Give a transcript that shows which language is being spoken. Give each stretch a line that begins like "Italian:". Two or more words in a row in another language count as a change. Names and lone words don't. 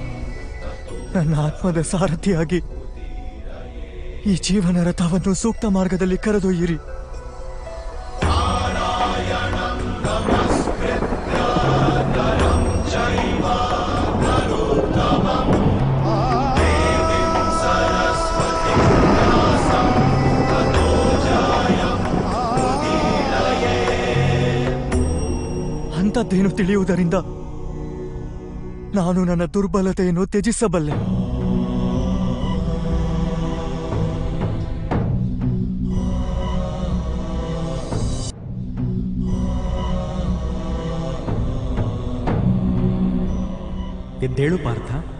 Kannada: ನನ್ನ ಆತ್ಮದ ಸಾರಥಿಯಾಗಿ ಈ ಜೀವನ ರಥವನ್ನು ಸೂಕ್ತ ಮಾರ್ಗದಲ್ಲಿ ಕರೆದೊಯ್ಯಿರಿ.
Sanskrit: ನಾರಾಯಣಂ ನಮಸ್ಕೃತ್ಯ ನರಂ ಚೈವ ನರೋತ್ತಮಂ ದೇವಿಂ ಸರಸ್ವತಿಂ ವ್ಯಾಸಂ ತತೋ ಜಯಂ ಉದೀರಯೇ.
Kannada: ಅಂಥದ್ದೇನು ತಿಳಿಯುವುದರಿಂದ ನಾನು ನನ್ನ ದುರ್ಬಲತೆಯನ್ನು ತ್ಯಜಿಸಬಲ್ಲೆ. ಎದ್ದೇಳು ಪಾರ್ಥ.